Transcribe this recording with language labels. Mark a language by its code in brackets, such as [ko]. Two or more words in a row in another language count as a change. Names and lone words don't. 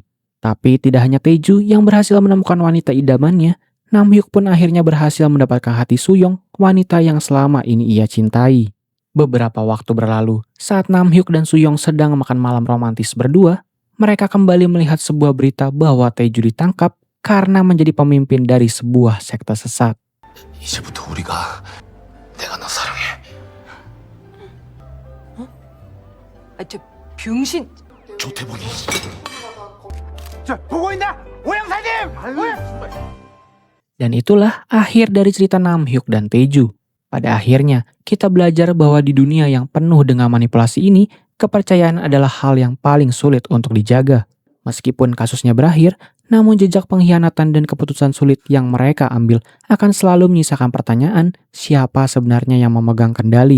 [id] Tapi tidak hanya Taeju yang berhasil menemukan wanita idamannya, Namhyuk pun akhirnya berhasil mendapatkan hati Suyong, wanita yang selama ini ia cintai. Beberapa waktu berlalu, saat Nam Hyuk dan Soo-young sedang makan malam romantis berdua, mereka kembali melihat sebuah berita bahwa Tae-ju ditangkap karena menjadi pemimpin dari sebuah sekte sesat. [ko] 이제부터 우리가 내가 너 사랑해. 저 병신. 조태봉이. 저 보고 있나? 오영사님! [id] Dan itulah akhir dari cerita Nam Hyuk dan Tae-ju. Pada akhirnya, kita belajar bahwa di dunia yang penuh dengan manipulasi ini, kepercayaan adalah hal yang paling sulit untuk dijaga. Meskipun kasusnya berakhir, namun jejak pengkhianatan dan keputusan sulit yang mereka ambil akan selalu menyisakan pertanyaan siapa sebenarnya yang memegang kendali.